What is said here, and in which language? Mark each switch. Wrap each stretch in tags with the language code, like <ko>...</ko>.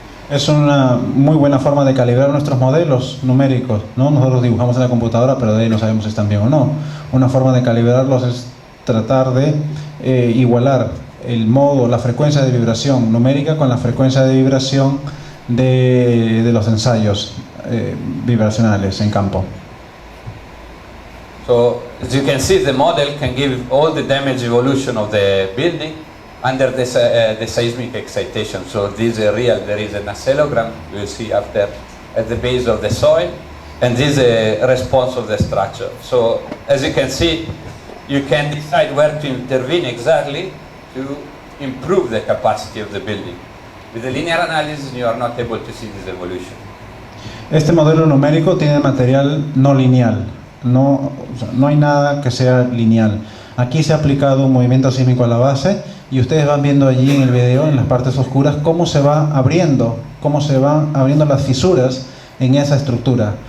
<es>Es una muy buena forma de calibrar nuestros modelos numéricos, ¿no? Nosotros dibujamos en la computadora, pero de ahí no sabemos si están bien o no. Una forma de calibrarlos es tratar de igualar el modo, la frecuencia de vibración numérica con la frecuencia de vibración de los ensayos vibracionales en campo.</es> <en>So, as you can see, the model can give all the damage evolution of the building under the seismic excitation. So this is real. There is an oscillogram you will see after at the base of the soil, and this is a response of the structure. So as you can see, you can decide where to intervene exactly to improve the capacity of the building. With the linear analysis, you are not able to see this evolution.</en> <es>Este modelo numérico tiene material no lineal. No hay nada que sea lineal. Aquí se ha aplicado un movimiento sísmico a la base, y ustedes van viendo allí en el video, en las partes oscuras, cómo se van abriendo las fisuras en esa estructura.</es>